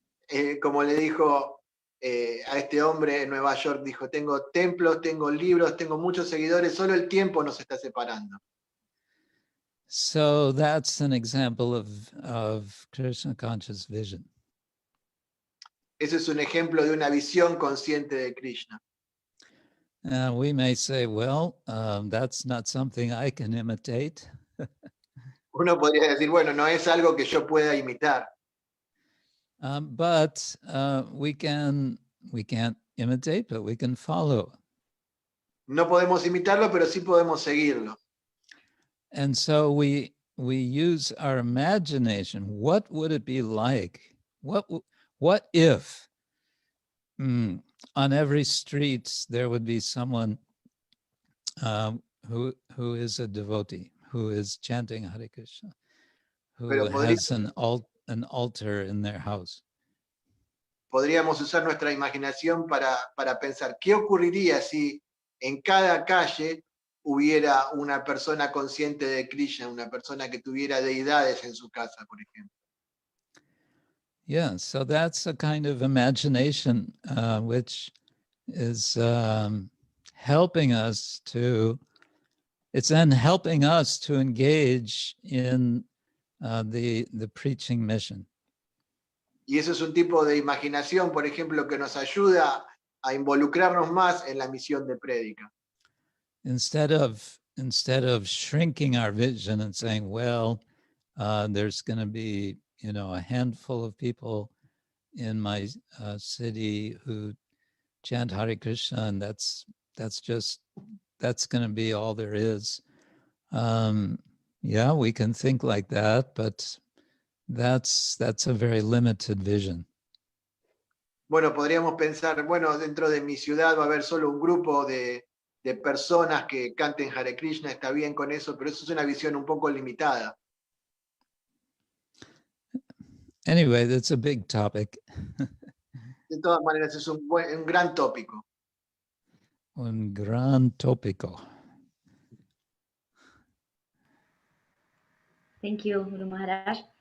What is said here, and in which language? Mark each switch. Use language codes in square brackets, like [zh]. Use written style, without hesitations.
[es] Como le dijo a este hombre en Nueva York, dijo, tengo templos, tengo libros, tengo muchos seguidores, solo el tiempo nos está separando. [en] So that's an example of Krishna conscious vision. [es] Ese es un ejemplo de una visión consciente de Krishna. [en] We may say, well, that's not something I can imitate. [es] Uno podría decir, bueno, no es algo que yo pueda imitar. [en] But we can't imitate, but we can follow. [es] No podemos imitarlo, pero sí podemos seguirlo. [en] And so we use our imagination. What would it be like? What if on every street there would be someone who is a devotee, who is chanting Hare Krishna, who has an altar in their house? [es] Podríamos usar nuestra imaginación para pensar, ¿qué ocurriría si en cada calle hubiera una persona consciente de Krishna, una persona que tuviera deidades en su casa, por ejemplo? [en] Yeah, so that's a kind of imagination which is helping us to engage in the preaching mission. [es] Y eso es un tipo de imaginación, por ejemplo, que nos ayuda a involucrarnos más en la misión de prédica. [en] Instead of shrinking our vision and saying, well, there's going to be, a handful of people in my city who chant Hare Krishna, and that's going to be all there is. Yeah, we can think like that, but that's a very limited vision. [es] Bueno, podríamos pensar, bueno, dentro de mi ciudad va a haber solo un grupo de personas que canten Hare Krishna, está bien con eso, pero eso es una visión un poco limitada. [en] Anyway, that's a big topic. [es] De todas maneras, es un gran tópico. Un gran tópico. [en] Thank you, Guru Maharaj.